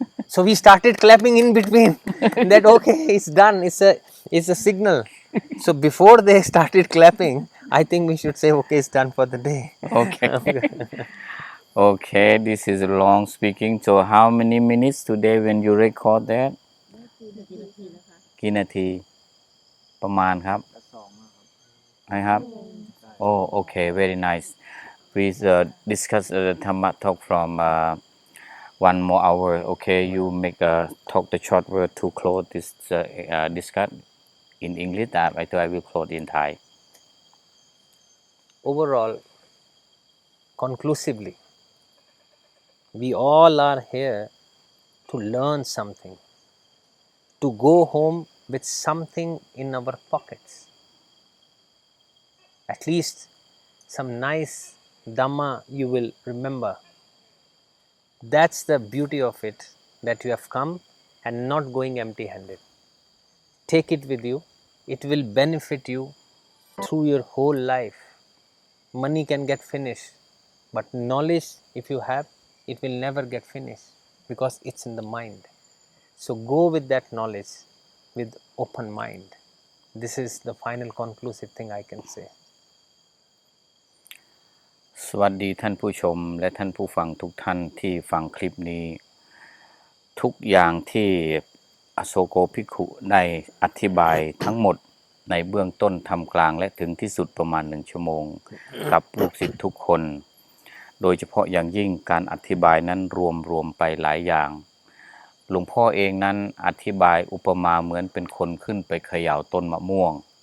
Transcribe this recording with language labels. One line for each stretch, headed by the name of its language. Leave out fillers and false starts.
English: So we started clapping in between that okay, it's done, it's a signal. So before they started clapping, I think we should say okay, it's done for the day. Okay. Okay, this is long speaking. So how many minutes today when you record that?
Thai: กี่นาทีประมาณครับนะครับ
English: Oh, okay, very nice. Please discuss the Dhamma talk from 1 more hour. Okay, you make talk the short word to close this discuss in English. I will close in Thai. Overall, conclusively, we all are here to learn something, to go home with something in our pockets. At least some nice Dhamma you will remember. That's the beauty of it, that you have come and not going empty-handed. Take it with you. It will benefit you through your whole life. Money can get finished, but knowledge, if you have, it will never get finished because it's in the mind. So go with that knowledge with open mind. This is the final conclusive thing I can say.
Thai: สวัสดีท่านผู้ชมและท่านผู้ฟังทุกท่านที่ฟังคลิปนี้ทุกอย่างที่อโศโกภิกขุได้อธิบายทั้งหมดในเบื้องต้นทำกลางและถึงที่สุดประมาณ1 ชั่วโมงกับลูกศิษย์ทุกคนโดยเฉพาะอย่างยิ่งการอธิบายนั้นรวมไปหลายอย่างหลวงพ่อเองนั้นอธิบายอุปมาเหมือนเป็นคนขึ้นไปเขย่าต้นมะม่วง